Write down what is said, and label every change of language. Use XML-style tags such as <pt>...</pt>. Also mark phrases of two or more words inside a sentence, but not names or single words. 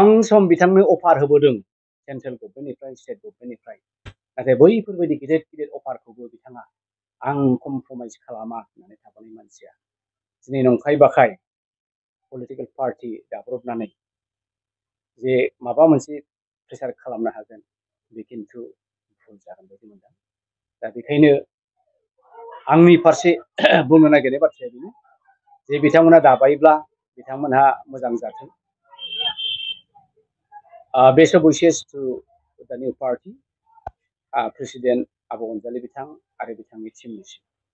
<brx>सम बिथांनो अफार होबोदों सेन्ट्रेल गभर्नमेन्टनिफ्राय, स्टेट गभर्नमेन्टनिफ्राय, नाथाय बैफोरबायदि गिदिर गिदिर अफारखौबो बिथाङा आं कमप्रमाइज खालामा होननानै थाबोनाय मानसिया दिनै नंखाय बाखाय</brx> <en>political party</en> <brx>दाब्रबनानै जे माबा मोनसे प्रेसार खालामनो हागोन, बे खिन्थु भुल जागोन बायदि मोनदों। दा बेखायनो आंनि फारसे बुंनो नागिरनाय बाथ्राया बेनो जे बिथांमोना दाबायब्ला बिथांमोनहा मोजां जाथों।</brx> <en>Best of wishes to the new party, President Abu Ghazali Bitang</en> <brx>आरो बिथांनि टीमनिसिम</brx>